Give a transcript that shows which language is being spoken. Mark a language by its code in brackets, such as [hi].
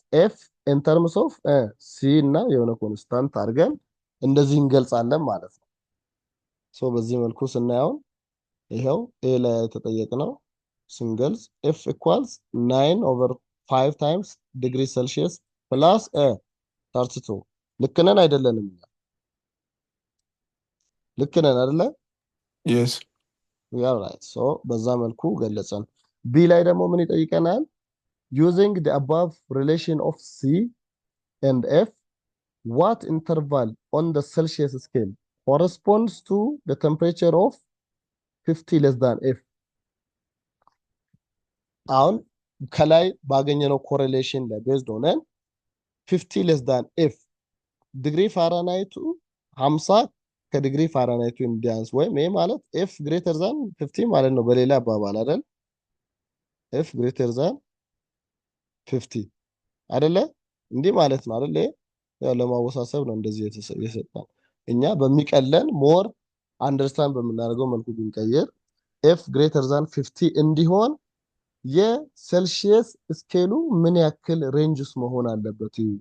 [am] F in terms of C እና የሆነ ኮንስታንት አድርገን እንደዚህ እንገልጻለን ማለት ነው። ሶ በዚህ መልኩ ስናየው ይሄው A ላይ የተጠየቅነው ስንገልጽ [en] F equals 9/5 times [am] ዲግሪ ሴልሺየስ ፕላስ 32 ልክ ነን አይደለንም? ልክ ነን አይደለ? [en] Yes. we are right. [am] so በዛ መልኩ ገለጸን። B ላይ ደግሞ ምን ይጠይቀናል? [en] using the above relation of C and F what interval on the Celsius scale corresponds to the temperature of 50 less than F [am] አሁን ከላይ ባገኘነው ኮሬሌሽን ላይ ቤዝድ ሆነን 50 less than F ዲግሪ ፋራናይቱ 50 ከዲግሪ ፋራናይቱ እንዲያንስ ወይም ይሄ ማለት F greater than 50 ማለት ነው። በሌላ አባባል አይደል? [en] F greater than 50 አይደለ? [am] እንዲህ ማለት ነው አይደል? ያው ለማወሳሰብ ነው እንደዚህ የሰጠን። እኛ በሚቀለን ሞር አንደርስታንድ በምናደርገው መልኩ ብንቀይር [en] F greater than 50 [am] እንዲሆን የሴልሺየስ ስኬሉ ምን ያክል ሬንጅ ውስጥ መሆን አለበት?